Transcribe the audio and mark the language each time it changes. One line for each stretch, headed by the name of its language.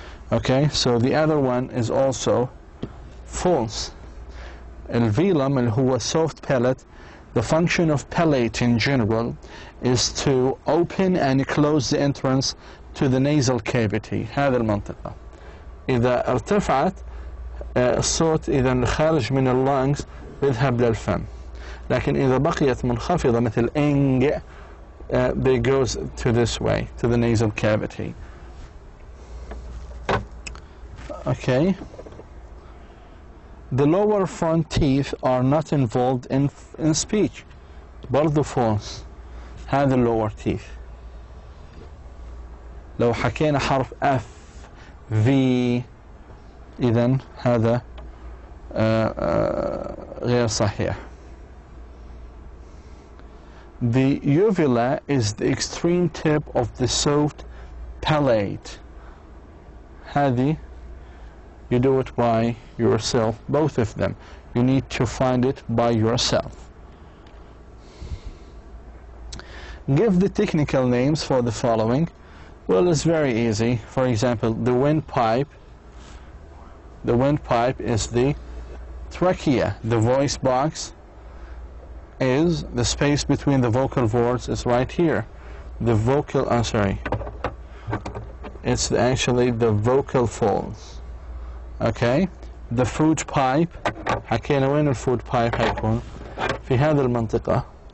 English: Okay, so the other one is also false. الvelum
Arabic: اللي هو
English: soft palate. The function of palate in general is to open and close the entrance to the nasal cavity.
Arabic: هذه المنطقة. إذا ارتفعت الصوت إذا الخارج من اللانجز بيذهب للفم. لكن إذا بقيت منخفضة مثل إنج
English: they goes to this way, to the nasal cavity. Okay. The lower front teeth are not involved in speech.
Arabic: برضو
English: false.
Arabic: هذا
English: lower teeth.
Arabic: لو حكينا حرف F V إذن هذا غير صحيح.
English: The uvula is the extreme tip of the soft palate.
Arabic: هذه
English: you do it by yourself, both of them. You need to find it by yourself. Give the technical names for the following. Well, it's very easy. For example, the windpipe. The windpipe is the trachea. The voice box is the space between the vocal cords is right here. The vocal, it's actually the vocal folds. Okay, the food pipe.
Arabic: حكينا وين الفود pipe هيكون؟ في هذه المنطقة.